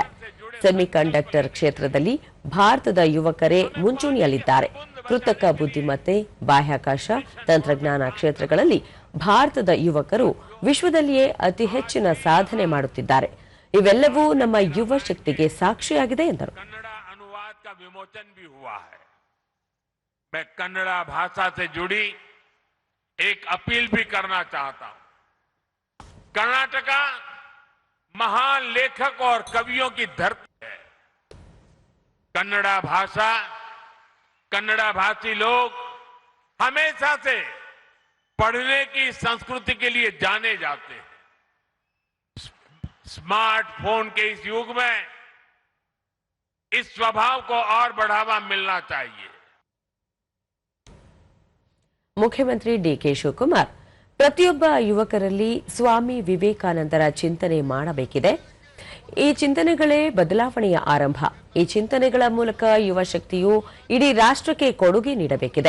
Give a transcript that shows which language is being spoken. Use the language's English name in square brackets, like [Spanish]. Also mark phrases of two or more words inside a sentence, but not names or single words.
[Kannada] ಸೆಮಿಕಂಡಕ್ಟರ್ ಕ್ಷೇತ್ರದಲ್ಲಿ ಭಾರತದ ಯುವಕರೇ ಮುಂಚೂಣಿಯಲ್ಲಿದ್ದಾರೆ. ಕೃತಕ ಬುದ್ಧಿಮತ್ತೆ, ಬಾಹ್ಯಾಕಾಶ, ತಂತ್ರಜ್ಞಾನ ಕ್ಷೇತ್ರಗಳಲ್ಲಿ ಭಾರತದ ಯುವಕರು ವಿಶ್ವದಲ್ಲಿಯೇ ಅತಿ ಹೆಚ್ಚಿನ ಸಾಧನೆ ಮಾಡುತ್ತಿದ್ದಾರೆ. ಇವೆಲ್ಲವೂ ನಮ್ಮ ಯುವ ಶಕ್ತಿಗೆ ಸಾಕ್ಷಿಯಾಗಿದೆ ಎಂದರು. [Hindi] मैं कन्नड़ा भाषा से जुड़ी एक अपील भी करना चाहता हूं. कर्नाटका महान लेखक और कवियों की धरती है. कन्नड़ा भाषा, कन्नड़ा भाषी लोग हमेशा से पढ़ने की संस्कृति के लिए जाने जाते हैं. स्मार्टफोन के इस युग में इस स्वभाव को और बढ़ावा मिलना चाहिए. [Kannada] ಮುಖ್ಯಮಂತ್ರಿ ಡಿಕೆ ಶಿವಕುಮಾರ್, ಪ್ರತಿಯೊಬ್ಬ ಯುವಕರಲ್ಲಿ ಸ್ವಾಮಿ ವಿವೇಕಾನಂದರ ಚಿಂತನೆ ಮಾಡಬೇಕಿದೆ. ಈ ಚಿಂತನೆಗಳೇ ಬದಲಾವಣೆಯ ಆರಂಭ. ಈ ಚಿಂತನೆಗಳ ಮೂಲಕ ಯುವ ಶಕ್ತಿಯು ಇಡೀ ರಾಷ್ಟ್ರಕ್ಕೆ ಕೊಡುಗೆ ನೀಡಬೇಕಿದೆ.